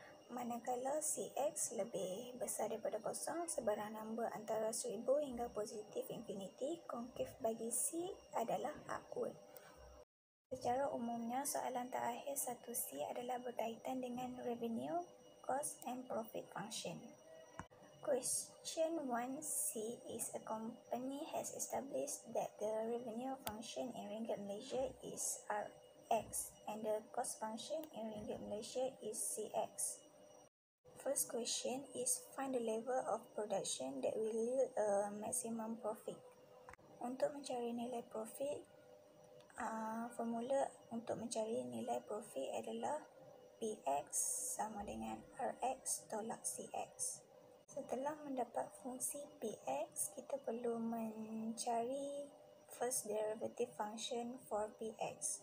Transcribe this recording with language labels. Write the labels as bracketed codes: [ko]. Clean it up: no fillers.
[ms] Manakala Cx lebih besar daripada kosong, sebarang number antara 1000 hingga positif infinity kongkif bagi C adalah upward. Secara umumnya, soalan terakhir 1C adalah berkaitan dengan [en] revenue, cost and profit function. Question 1C is a company has established that the revenue function in Ringgit Malaysia is Rx and the cost function in Ringgit Malaysia is Cx. First question is find the level of production that will yield a maximum profit. [ms] Untuk mencari nilai profit, formula untuk mencari nilai profit adalah Px sama dengan Rx tolak Cx. Setelah mendapat fungsi Px, kita perlu mencari [en] first derivative function for Px.